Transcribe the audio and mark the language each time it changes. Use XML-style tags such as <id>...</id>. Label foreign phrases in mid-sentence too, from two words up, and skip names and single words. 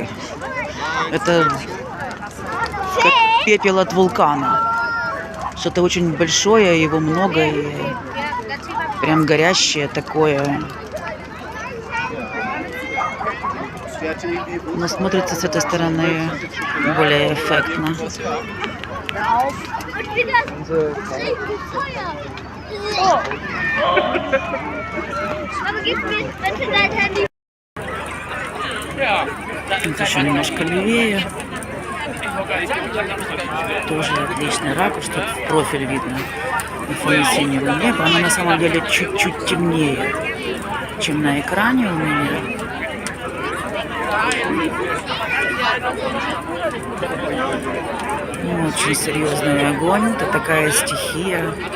<ru>Это как пепел от вулкана. Что-то очень большое, его много, и прям горящее такое. Но смотрится с этой стороны более эффектно.</ru> <de>Aber gib mir bitte dein</de> <ru>Вот еще немножко левее. Тоже отличный ракурс, тут в профиль видно на фоне синего неба. Оно на самом деле чуть-чуть темнее, чем на экране у меня. Очень серьезный огонь, это такая стихия.</ru>